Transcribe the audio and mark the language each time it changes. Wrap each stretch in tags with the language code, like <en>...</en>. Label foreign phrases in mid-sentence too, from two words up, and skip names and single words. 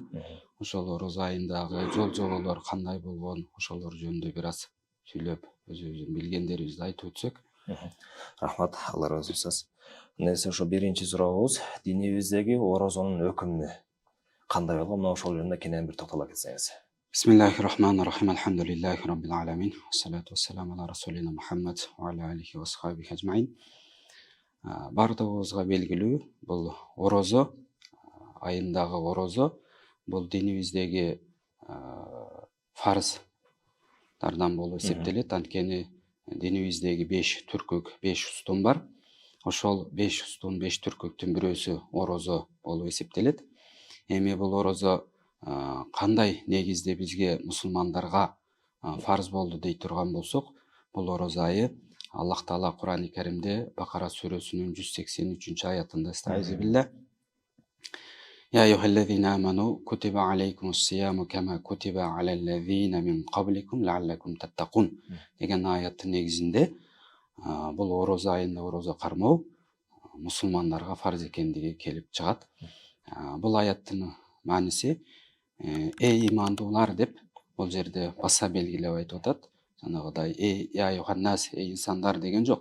<ky>Ошол орозо айындагы жол жоболор кандай болгон, ошолор жөнүндө бир аз сүйлөп, өзүбүздүн билгендерибизди айтып өтсөк. Рахмат, Алла разы болсун. Нерсе ошо биринчи сурообуз, динибиздеги орозонун өкүмү кандай болгон? Мына ошол жөнүндө кенен бир токтоло кетсеңиз.</ky> <ar>بسم الله الرحمن الرحيم. الحمد لله رب العالمين. الصلاة والسلام على رسولنا محمد وعلى آله وأصحابه أجمعين.</ar> <ky>Бардыгыбызга белгилүү, бул орозо айындагы орозо бул динибиздеги фарздардан болуп эсептелет. Анткени динибиздеги 5 түркүк, 5 устун бар. Ошол 5 устун, 5 түркүктүн бирөөсү орозо болуп эсептелет. Эми бул орозо кандай негизде бизге мусулмандарга фарз болду дей турган болсок, бул орозо айы Аллах Таала Кур'ан-ы Каримде Бакара сүрөсүнүн 183-аятында Estağfirullah.</ky> <ar>يا أيها الذين آمنوا كتب عليكم الصيام كما كتب على الذين من قبلكم لعلكم تتقون</ar> <ky>деген аяттын негизинде бул орозо айында орозо кармоо мусулмандарга фарз экендиги келип чыгат. Бул аяттын мааниси эй имандуулар деп бул жерде баса белгилеп айтып атат. Жанагыдай</ky> <ar>يا أيها الناس,</ar> <ky>эй инсандар деген жок.</ky>